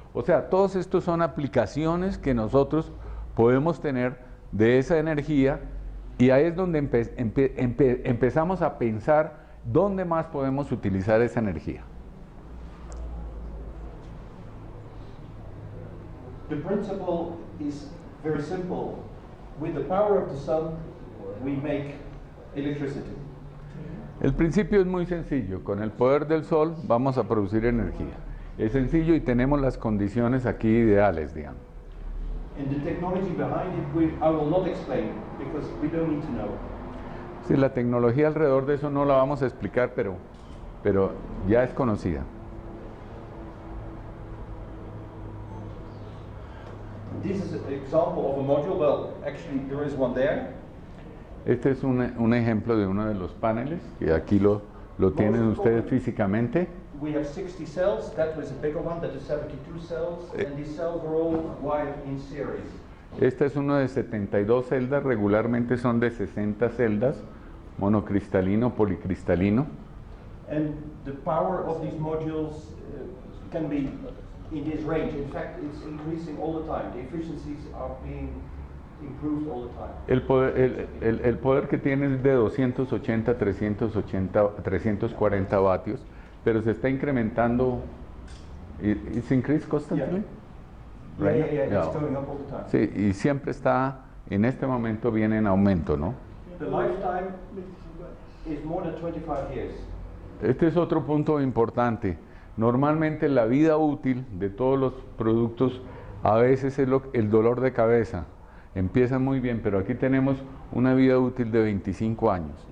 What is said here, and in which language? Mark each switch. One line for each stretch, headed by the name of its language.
Spanish: O sea, todos estos son aplicaciones que nosotros podemos tener de esa energía y ahí es donde empezamos a pensar dónde más podemos utilizar esa energía.
English: The principle is very simple. With the power of the sun, we make electricity.
Spanish: El principio es muy sencillo. Con el poder del sol vamos a producir energía. Es sencillo y tenemos las condiciones aquí ideales, digamos.
English: And the technology behind it, I will not explain because we don't need to know.
Spanish: Sí, la tecnología alrededor de eso no la vamos a explicar, pero ya es conocida.
English: This is an example of a module. Well, actually, there is one there.
Spanish: Este es un ejemplo de uno de los paneles, que aquí lo tienen ustedes físicamente.
English: we have 60 cells. That was a bigger one, that is 72 cells, and these cells are all wired in series.
Spanish: Este es uno de 72 celdas, regularmente son de 60 celdas, monocristalino, policristalino.
English: And the power of these modules can be in this range. In fact, it's increasing all the time. The efficiencies are being improved all the time.
Spanish: El poder que tiene es de 280, 340 vatios, pero se está incrementando.
English: It's increased constantly? Yeah, it's going up all the time.
Spanish: Sí, y siempre está, en este momento viene en aumento, ¿no?
English: The lifetime is more than 25 years.
Spanish: Este es otro punto importante. Normalmente la vida útil de todos los productos a veces es el dolor de cabeza. Empieza muy bien, pero aquí tenemos una vida útil de 25 años.